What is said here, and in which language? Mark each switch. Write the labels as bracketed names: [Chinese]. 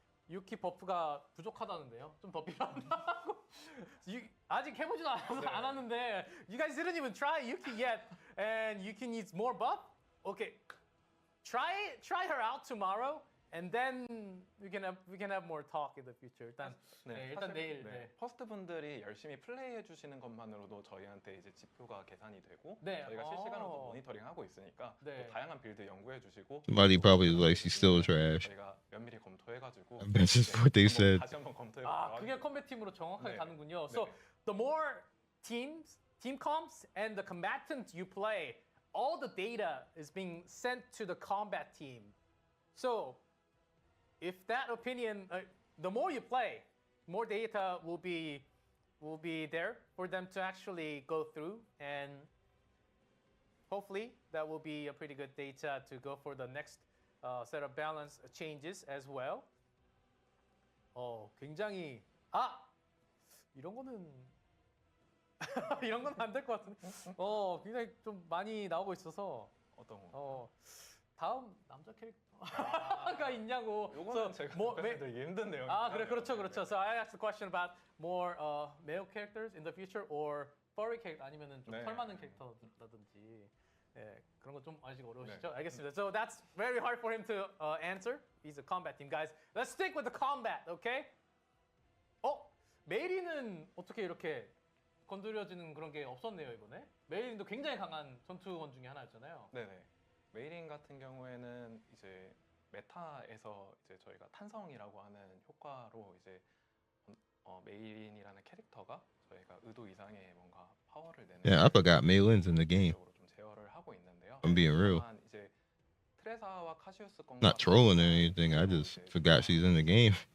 [Korean] 유키 버프가 부족하다는데요. 좀 더 필요하다고. 아직 해보지도 않았는데 [English] you guys didn't even try Yuki yet, and Yuki needs more buff. Okay, try her out tomorrow, and then we can have more talk in the future. [Korean] 일단 일단 내일. 네. 퍼스트 분들이 열심히 플레이해 주시는 것만으로도 저희한테 이제 지표가 계산이 되고 네. 저희가 실시간으로 모니터링 하고 있으니까 네. 또 다양한 빌드 연구해 주시고 [English] Somebody probably is like, she's still trash. [Korean] 저희가 면밀히 검토해가지고 [English] That's just what they said. [Korean] 다시 한번 검토해보도록 그게 컴뱃 팀으로 정확하게 네. 가는군요. 네. [English] So the more team comps and the combatants you play, all the data is being sent to the combat team. So if that opinion, the more you play, more data will be there for them to actually go through, and hopefully that will be a pretty good data to go for the next set of balance changes as well. [Korean] 굉장히 이런 거는 이런 건 안 될 것 같은데. 굉장히 좀 많이 나오고 있어서 어떤 거? 다음 남자 캐릭터가 있냐고. 요거는 제가 되게 힘든 내용. 그렇죠. [English] So I asked the question about more male characters in the future or furry character [Korean] 아니면은 좀 털 많은 캐릭터라든지. 네, 그런 거 좀 아직 어려우시죠? 네. 알겠습니다. [English] So that's very hard for him to answer. He's a combat team, guys. Let's stick with the combat, okay? [Korean] 메이리는 어떻게 이렇게 건드려지는 그런 게 없었네요 이번에. 메이린도 굉장히 강한 전투원 중에 하나였잖아요. 네네. 메이린 같은 경우에는 이제 메타에서 이제 저희가 탄성이라고 하는 효과로 이제 메이린이라는 캐릭터가 저희가 의도 이상의 뭔가 파워를 내는. [English] Yeah, I forgot Maylin's in the game. [Korean] 좀 제어를 하고 있는데요. [English] I'm being real. [Korean] 다만 이제 트레사와 카시우스 건과 [English] Not trolling or anything. I just forgot she's in the game.